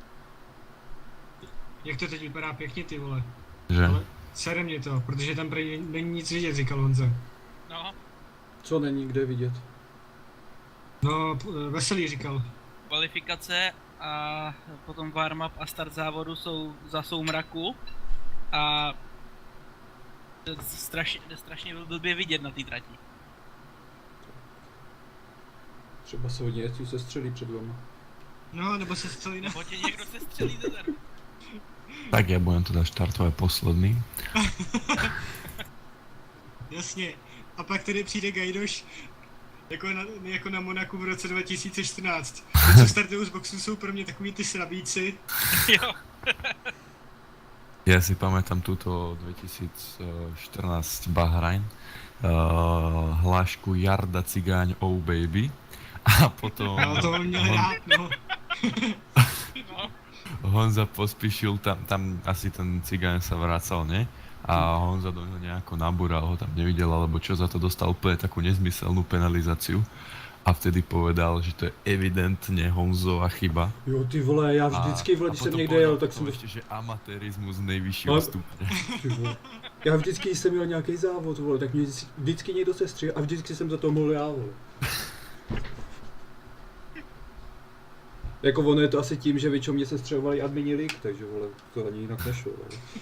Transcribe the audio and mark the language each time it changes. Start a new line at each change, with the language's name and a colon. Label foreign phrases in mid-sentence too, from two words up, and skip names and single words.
Czech: Jak to teď vypadá pěkně, ty vole. Že? Ale sere mě to, protože tam není nic vidět, říkal Honza. No. Co není kde vidět? No, Veselý říkal. Kvalifikace a potom warm-up a start závodu jsou za soumraku a strašně blbě vidět na té trati. Třeba se hodně jezdců se střelí před vama. No, nebo se střelí na... Nebo tě někdo se střelí do zadu.
Slovak: Tak ja budem teda štartovať posledný.
Czech: Jasně. A pak tedy přijde Gajdoš jako na Monaku v roce 2014. Ty, co startují z boxu, jsou pro mě takový ty srabíci. Jo.
Slovak: Ja si pamätám túto 2014 Bahrain, hlášku Jarda Cigáň
English: Oh Baby
Slovak: a potom
Czech: No, to on měl rád, no.
Slovak: Honza pospíšil, tam asi ten Cigáň sa vracal, ne? A Honza do neho nejako nabúral, ho tam nevidel, alebo čo, za to dostal úplne takú nezmyselnú penalizáciu. A vtedy povedal, že to je evidentně Honzova chyba.
Czech: Jo, ty vole, já vždycky, vole, když jsem někde jel, tak jsem... ještě, že amatérismus nejvyššího stupně. Já vždycky, když jsem měl nějaký závod, vole, tak mě vždycky někdo se stříl a vždycky jsem za to mohl já, vole. Jako ono je to asi tím, že většinou mě se střelovali admini lig, takže vole, to ani jinak nešlo, vole.